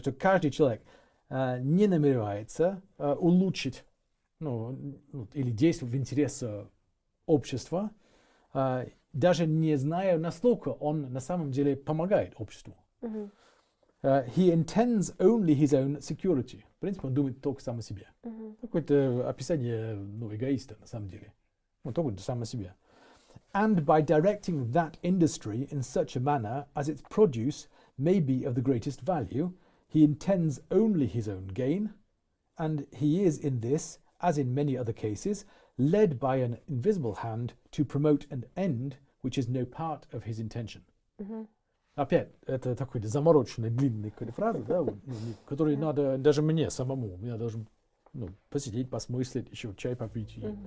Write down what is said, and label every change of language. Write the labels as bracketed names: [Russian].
[Russian] Что каждый человек не намеревается улучшить, или действовать в интересах общества, даже не зная, насколько он на самом деле помогает обществу. [English] He intends only his own security. [Russian] В принципе, он думает только сам о себе. Какое-то описание, эгоиста, на самом деле. Он только сам о себе. [English] And by directing that industry in such a manner as its produce may be of the greatest value, he intends only his own gain, and he is in this, as in many other cases, led by an invisible hand to promote an end which is no part of his intention. [Russian] Опять, это такой замороченный, длинный какой-то фраза, да, который надо даже мне самому, я должен посидеть, посмыслить, еще чай попить.